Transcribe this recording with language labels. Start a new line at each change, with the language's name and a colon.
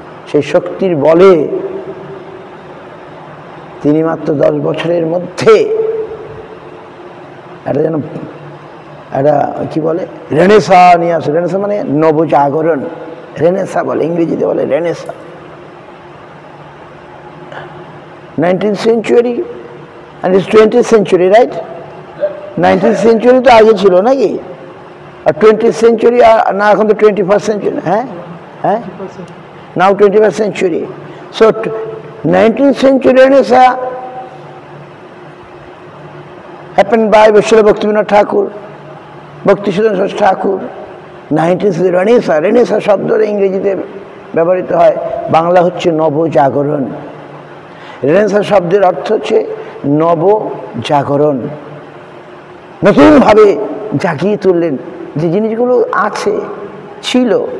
Bangla: সেই শক্তির বলে তিনি মাত্র 10 বছরের মধ্যে একটা যেন একটা কি বলে রেনেসা নিয়ে আসে। রেনেসা মানে নবজাগরণ, রেনেসা বলে, ইংরেজিতে বলে Renaissance.
English: 19th century and it's 20th century, right?
Bangla: 19th century তো আগে ছিল নাকি? আর 20th century না, এখন তো 21st century। হ্যাঁ হ্যাঁ,
English: now 21st century. So 19th century Renaissance happened by Srila Bhaktivinoda Thakur, Bhaktisudhana Saraswati Thakur.
Bangla: 19th century Renaissance, Renaissance শব্দটা ইংরেজিতে ব্যবহৃত হয়, বাংলা হচ্ছে নবজাগরণ। রেনেসাঁ শব্দের অর্থ হচ্ছে নবজাগরণ, নতুনভাবে জাগিয়ে তুললেন যে জিনিসগুলো আছে, ছিল।